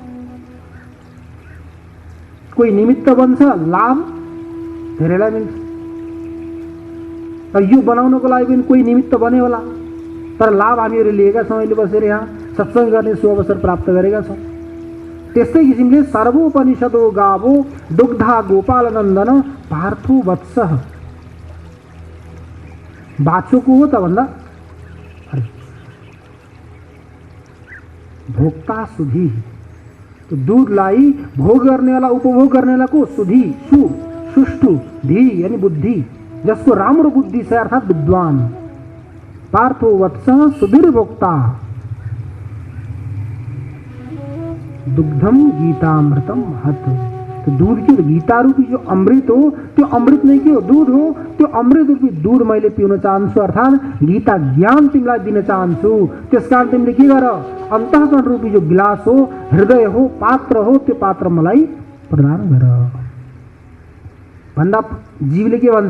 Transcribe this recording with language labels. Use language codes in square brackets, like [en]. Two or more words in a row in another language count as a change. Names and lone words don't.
[ne] कोही निमित्त बन्छ, लाभ धेरैलाई मिल्छ। र यो बनाउनको लागि पनि कोही निमित्त बने होला, तर लाभ हामीहरू लिएका छौँ। अहिले बसेर यहाँ सत्सङ्ग गर्ने सुअवसर प्राप्त गरेका छौँ। त्यस्तै किसिमले [sa] सर्वोपनिषदो गावो दुग्धा गोपालनन्दन पार्थो वत्सः, [ne] बाछो को हो त भन्दा भोक्ता सुधी। तो दूधलाई भोग गर्नेवाला, उपभोग गर्नेवाला को? सुधी, सुष्टु, धी यानी बुद्धि, जसको राम्रो बुद्धि छ अर्थात विद्वान। [sa] पार्थो वत्सः सुधीर भोक्ता दुग्धम गीतामृतम महत। [hi] तो दूध की [ne] गीता रूपी जो अमृत हो, त्यो अमृत नहीं के हो, दूध हो। त्यो अमृत रूपी दूध मैले पिउन चाहन्छु, अर्थात गीता ज्ञान तिमीलाई दिन चाहन्छु। त्यसकारण तिमीले के गर? अन्तःकरण रूपी जो गिलास हो, हृदय हो, पात्र हो, त्यो पात्र मलाई प्रदान गर भन्दा जीवले के भन्छ?